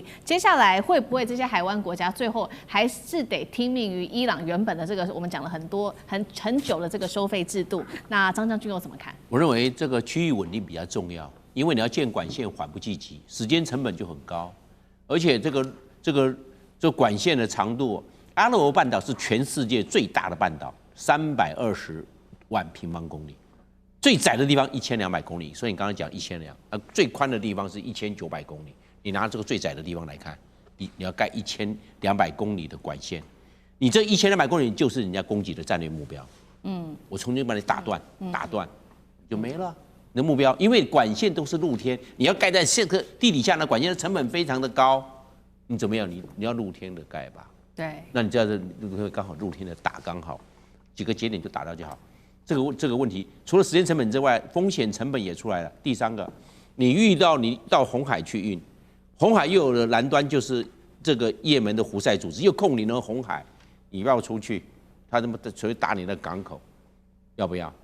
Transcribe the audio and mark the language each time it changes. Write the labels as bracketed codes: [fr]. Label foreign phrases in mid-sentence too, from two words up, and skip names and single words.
[zh] 接下來會不會這些海灣國家最後還是得聽命於伊朗原本的這個我們講了很久的這個收費制度？那張將軍又怎麼看？我認為這個區域穩定比較重要，因為你要建管線緩不濟急，時間成本就很高，而且這管線的長度，阿拉伯半島是全世界最大的半島，320萬平方公里，最窄的地方1200公里，所以你剛才講1200，最寬的地方是1900公里。你拿這個最窄的地方來看，你要蓋1200公里的管線，你這1200公里就是人家攻擊的戰略目標。我重新把你打斷就沒了。你的目標，因為管線都是露天，你要蓋在地底下的管線的成本非常的高。你怎麼樣？你要露天的蓋吧？對。那你這樣子剛好露天的打剛好，幾個節點就打到就好。這個問題除了時間成本之外，風險成本也出來了。第三個，你到紅海去運，紅海又有了南端就是這個也門的胡塞組織又控領了紅海，你要出去，他他媽的隨打你的港口，要不要？